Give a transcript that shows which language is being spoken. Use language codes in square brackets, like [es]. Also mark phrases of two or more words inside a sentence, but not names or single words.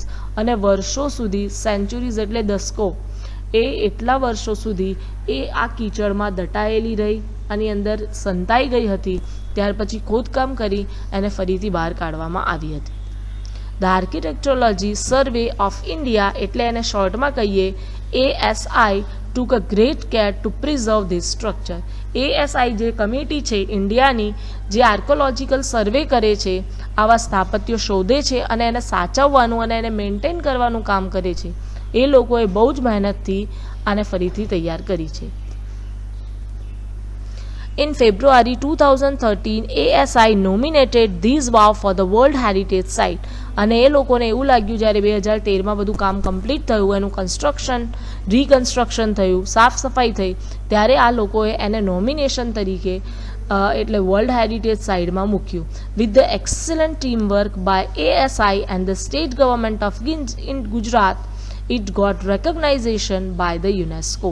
[gu] અને વર્ષો સુધી, સેન્ચુરીઝ એટલે દશકો, એ એટલા વર્ષો સુધી એ આ કીચડમાં દટાયેલી રહી, આની અંદર સંતાઈ ગઈ હતી. ત્યાર પછી ખોદકામ કરી એને ફરીથી બહાર કાઢવામાં આવી હતી. [en] The architecturology survey of India, [gu] એટલે એને શોર્ટમાં કહીએ [en] ASI, took a great care to preserve this structure. [gu] ASI જે કમિટી છે ઇન્ડિયાની, જે [en] archaeological survey [gu] કરે છે, આવા સ્થાપત્યો શોધે છે અને એને સાચવવાનું અને એને મેન્ટેન કરવાનું કામ કરે છે, એ લોકોએ બહુ જ મહેનતથી આને ફરીથી તૈયાર કરી છે. [en] In February 2013, ASI nominated these wow for the World Heritage Site. [gu] અને એ લોકોને એવું લાગ્યું જ્યારે 2013માં બધું કામ કમ્પ્લીટ થયું, એનું રિકન્સ્ટ્રક્શન થયું, સાફ સફાઈ થઈ, ત્યારે આ લોકોએ એને નોમિનેશન તરીકે એટલે [en] world heritage siteમાં [gu] મૂક્યું. [en] With the excellent team work by ASI and the state government of Gujarat, it got recognization by the UNESCO.